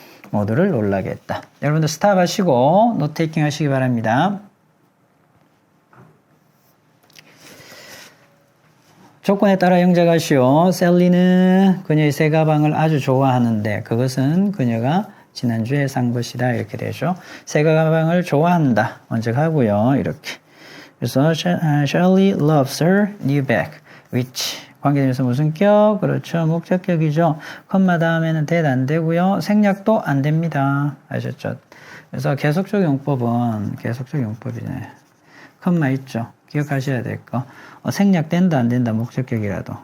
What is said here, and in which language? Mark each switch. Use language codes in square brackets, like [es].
[ko] 모두를 놀라게 했다. 여러분들 스탑 하시고 노트 테이킹 하시기 바랍니다. 조건에 따라 영작하시오. 셀리는 그녀의 새 가방을 아주 좋아하는데 그것은 그녀가 지난주에 산 것이다. 이렇게 되죠. 새 가방을 좋아한다. 먼저 가고요. 이렇게. [en] 그래서 Shirley loves her new bag. [ko] which 관계대명사 무슨 격? 그렇죠. 목적격이죠. 컴마 다음에는 that 안 되고요. 생략도 안 됩니다. 아셨죠? 그래서 계속적 용법은 계속적 용법이네. 컴마 있죠. 기억하셔야 될 거. 생략된다 안 된다. 목적격이라도.